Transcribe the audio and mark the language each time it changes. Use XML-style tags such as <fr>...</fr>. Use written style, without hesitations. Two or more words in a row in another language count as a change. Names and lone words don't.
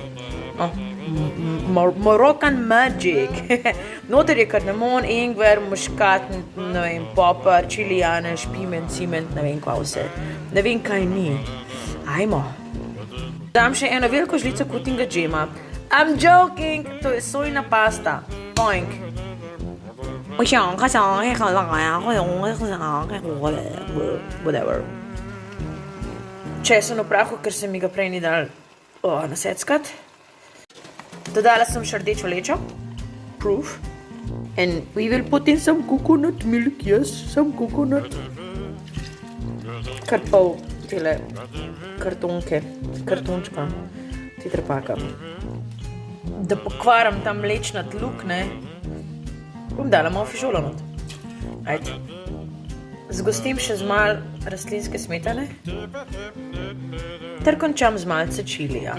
<en>Moroccan magic.</en> <sl>Noter je kardamon, ingver, muškat, ne vem, popar, čilijanež, piment, ciment, ne vem kva vse. Ne vem kaj ni. Ajmo. Dam še eno veliko žlico kutinga džema.</sl> <en>I'm joking,</en> <sl>to je sojna pasta. Boink. Whatever. Česen v prahu, ker se mi ga prej ni dal naseckat. Dodala sem še rdečo lečo,</sl> <en>proof, and we will put in some coconut milk, yes, some coconut.</en> <sl>Kar pol tele kartončka, titrapaka. Da pokvaram ta mlečnat luk, ne, bom dala malo fižola not. Ajde. Zgostim še z malo rastlinske smetane, ter končam z malce čilija.</sl>